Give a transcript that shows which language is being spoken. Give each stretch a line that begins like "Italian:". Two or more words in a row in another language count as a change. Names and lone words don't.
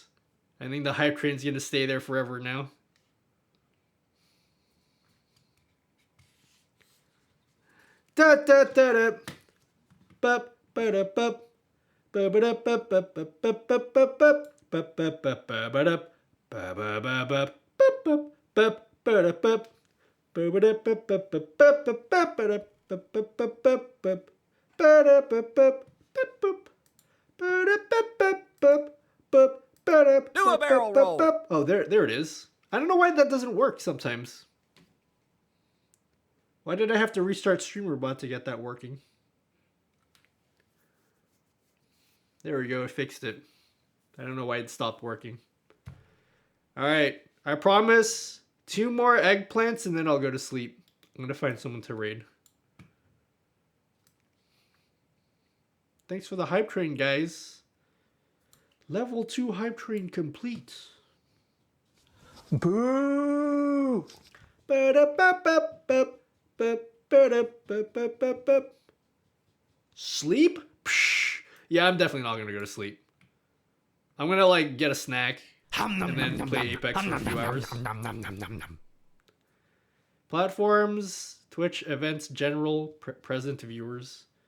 English: I think the hype train's gonna stay there forever now. Da da da da. Bup ba da bup. Ba ba da bup bup bup bup bup bup bup. Bup bup bup ba ba da. Ba ba ba bup bup bup bup ba da bup. Ba ba da bup bup bup bup bup bup ba da bup bup bup bup bup. Ba da bup bup bup bup. Ba da bup bup bup bup ba da. Do a barrel roll. Oh, there it is. I don't know why that doesn't work sometimes. Why did I have to restart StreamerBot to get that working? There we go, it fixed it. I don't know why it stopped working. Alright, I promise 2 more eggplants and then I'll go to sleep. I'm gonna find someone to raid. Thanks for the hype train, guys. Level 2 hype train complete. Boo! Ba-da-ba-ba-ba. Sleep? Psh. Yeah, I'm definitely not gonna go to sleep. I'm gonna like get a snack and then play Apex for a few hours. Platforms, Twitch events, general, present viewers.